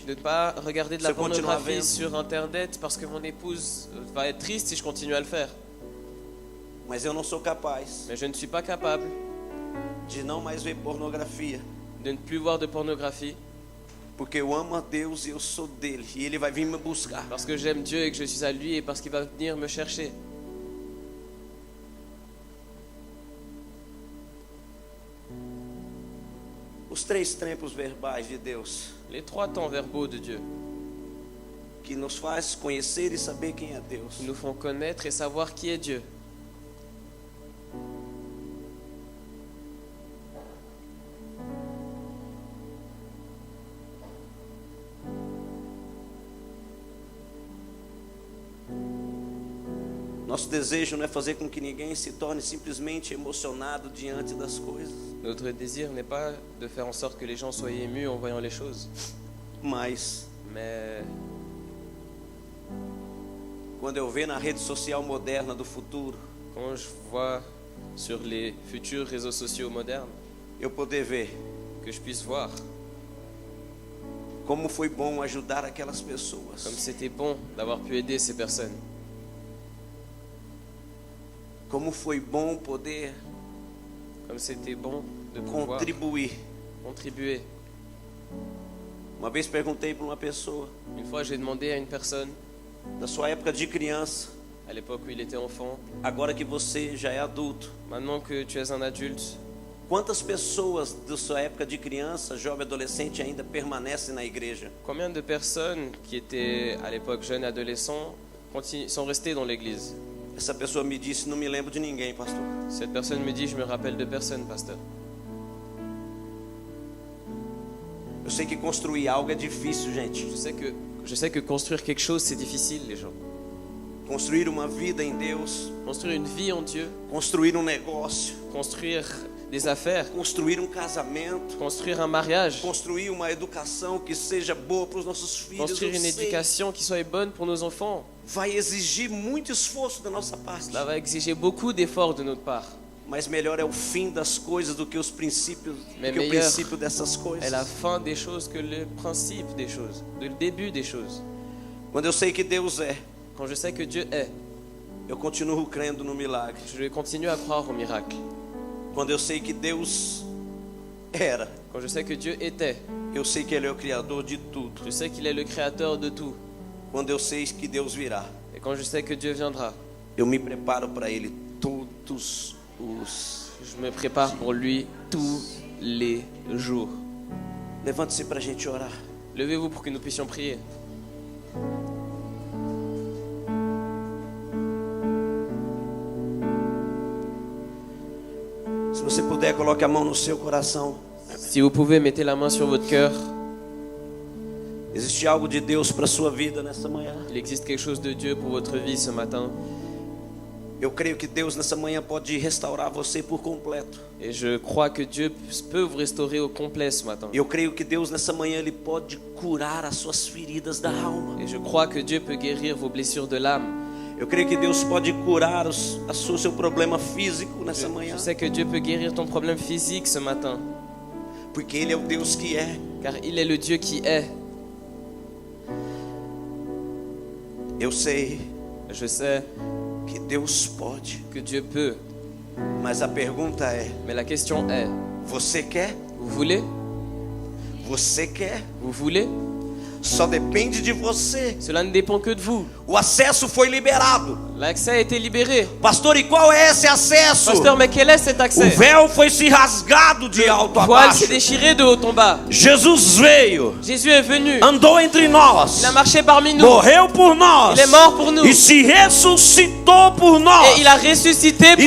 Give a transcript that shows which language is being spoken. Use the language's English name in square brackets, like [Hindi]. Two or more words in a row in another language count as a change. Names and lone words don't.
[French] de ne pas regarder de la [Portuguese] Se continuar [French] pornographie [Portuguese] vendo. [French] sur Internet parce que mon épouse va être triste si je continue à le faire. [Portuguese] Mas eu não sou capaz [French] Mais je ne suis pas capable [Portuguese] de não mais ver pornografia, [French] de ne plus voir de pornographie [Portuguese] porque eu amo a Deus e eu sou dele e ele vai vir me buscar. [French] parce que j'aime Dieu et que je suis à lui et parce qu'il va venir me chercher. [Portuguese] Os 3 tempos verbais de Deus [French] Les 3 temps verbaux de Dieu [Portuguese] que nos faz conhecer e saber quem é Deus. [French] qui nous font connaître et savoir qui est Dieu. [Portuguese] Nosso desejo não é fazer com que ninguém se torne simplesmente emocionado diante das coisas, [French] Notre désir n'est pas de faire en sorte que les gens soient émus en voyant les choses. [Portuguese] mas [French] Mais [Portuguese] quando eu ver na rede social moderna do futuro, [French] quand je vois sur les futurs réseaux sociaux modernes, [Portuguese] eu poder ver [French] que je puisse voir [Portuguese] como foi bom ajudar aquelas pessoas, [French] comme c'était bon d'avoir pu aider ces personnes, [Portuguese] como foi bom poder [French] comme c'était bon de pouvoir contribuer. [Portuguese] Uma vez perguntei para uma pessoa, [French] Une fois, j'ai demandé à une personne, [Portuguese] da sua época de criança, [French] à l'époque où il était enfant, [Portuguese] agora que você já é adulto, [French] maintenant que tu es un adulte, [Portuguese] quantas pessoas da sua época de criança, jovem, adolescente ainda permanecem na igreja? [French] combien de personnes qui étaient à l'époque jeunes et adolescents sont restées dans l'église? [Portuguese] Essa pessoa me disse, não me lembro de ninguém, pastor. [French] Cette personne me dit, je me rappelle de personne, pasteur. [Portuguese] Eu sei que construir algo é difícil, gente. [French] Je sais que construire quelque chose, c'est difficile, les gens. [Portuguese] Construir uma vida em Deus, [French] Construire une vie en Dieu, [Portuguese] construir um negócio, [French] construire des affaires, [Portuguese] construir um casamento, [French] construire un mariage, [Portuguese] construir uma educação que seja boa para os nossos filhos, [French] construire [Portuguese] eu [French] une [Portuguese] sei, [French] éducation qui soit bonne pour nos enfants. [Portuguese] vai exigir muito esforço da nossa parte. [French] Cela va exiger beaucoup d'efforts de notre part. [Portuguese] Mas melhor é o fim das coisas do que os princípios, [French] Mais [Portuguese] do que o [French] meilleur [Portuguese] princípio dessas coisas. [French] est la fin des choses que le principe des choses, le début des choses. [Portuguese] Quando eu sei que Deus é, [French] Quand je sais que Dieu est, [Portuguese] eu continuo crendo no milagre. [French] je continue à croire au miracle. [Portuguese] Quando eu sei que Deus era, [French] Quand je sais que Dieu était, [Portuguese] eu sei que Ele é o Criador de tudo. [French] je sais qu'il est le créateur de tout. [Portuguese] Quando eu sei que Deus virá, [French] Et quand je sais que Dieu viendra, [Portuguese] eu me preparo para Ele todos os... [French] je me prépare pour lui tous les jours. [Portuguese] Levante-se para a gente orar. [French] Levez-vous pour que nous puissions prier. [Portuguese] Se você puder, coloque a mão no seu coração. [French] Si vous pouvez, mettez la main sur votre cœur. [Portuguese] Existe algo de Deus para a sua vida nessa manhã. [French] Il existe quelque chose de Dieu pour votre vie ce matin. [Portuguese] Eu creio que Deus nessa manhã pode restaurar você por completo. [French] Et je crois que Dieu peut vous restaurer au complet ce matin. [Portuguese] Eu creio que Deus nessa manhã ele pode curar as suas feridas da alma. [French] Et je crois que Dieu peut guérir vos blessures de l'âme. [Portuguese] Eu creio que Deus pode curar seu problema físico nessa manhã. [French] Je sais que Dieu peut guérir ton problème physique ce matin. [Portuguese] Porque Ele é o Deus que é. [French] Car il est le Dieu qui est. [Portuguese] Eu sei [French] Je sais [Portuguese] que Deus pode. [French] que Dieu peut. [Portuguese] Mas a pergunta é: [French] Mais la question est, [Portuguese] você quer? [French] vous voulez? [Portuguese] Você quer? [French] Vous voulez? [Portuguese] Só depende de você. [French] Cela ne dépend que de vous. [Portuguese] O acesso foi liberado. [French] L'accès a été libéré. [Portuguese] Pastor, e qual é esse acesso? [French] Pasteur, mais quel est cet [Portuguese] O [French] accès? [Portuguese] véu foi se rasgado de alto [French] Le [Portuguese] a [French] voile [Portuguese] baixo. [French] s'est déchiré de haut en bas. [Portuguese] Jesus veio, [French] Jésus est venu. [Portuguese] andou entre nós, [French] Il a marché parmi nous. [Portuguese] morreu por nós, [French] Il est mort pour nous. [Portuguese] e se ressuscitou por nós. [French] Et il a ressuscité pour